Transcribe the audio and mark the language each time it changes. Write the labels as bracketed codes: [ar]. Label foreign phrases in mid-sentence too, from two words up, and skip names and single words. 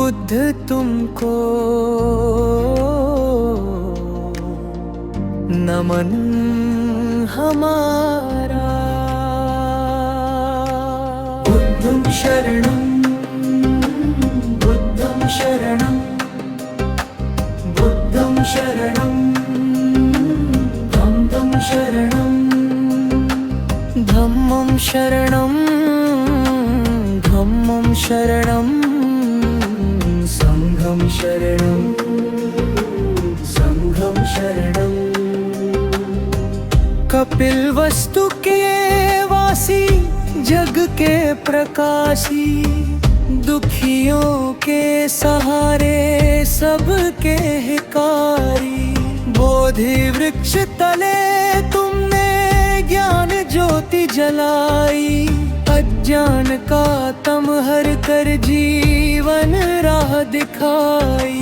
[hi] बुद्ध तुमको नमन हमारा। [pi] बुद्धं शरणं बुद्धं शरणं बुद्धं शरणं धम्मं शरणं धम्मं शरणं धम्मं शरणं संघं शरणं संघं शरणं। [hi] कपिलवस्तु के वासी जग के प्रकाशी, दुखियों के सहारे सबके हिकारी। बोधि वृक्ष तले तुमने ज्ञान ज्योति जलाई, अज्ञान का तम हर कर जीवन राह दिखाई।